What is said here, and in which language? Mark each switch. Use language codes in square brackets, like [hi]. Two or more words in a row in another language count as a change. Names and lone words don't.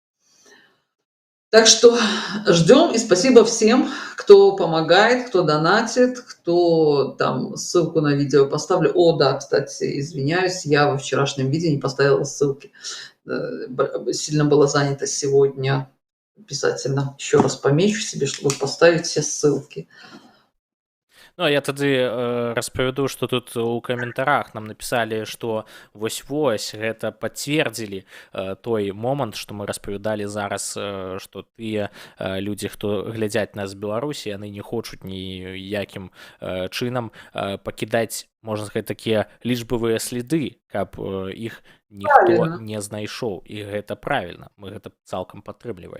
[ru] Так что ждем, и спасибо всем, кто помогает, кто донатит, кто там ссылку на видео поставлю. Да, кстати, извиняюсь, я во вчерашнем видео не поставила ссылки. Сильно была занята сегодня. Обязательно еще раз помечу себе, чтобы поставить все ссылки. [be] Ну, я тады распавяду, што тут у каментарах нам напісалі, што вось-вось гэта пацвердзілі той момант, што мы распавядалі зараз, што тыя людзі, хто глядзяць нас з Беларусі, яны не хочуць ніякім чынам пакідаць, можна сказаць, такія лічбавыя сліды, каб іх ніхто не знайшоў, і гэта правільна, мы гэта цалкам падтрымліваем.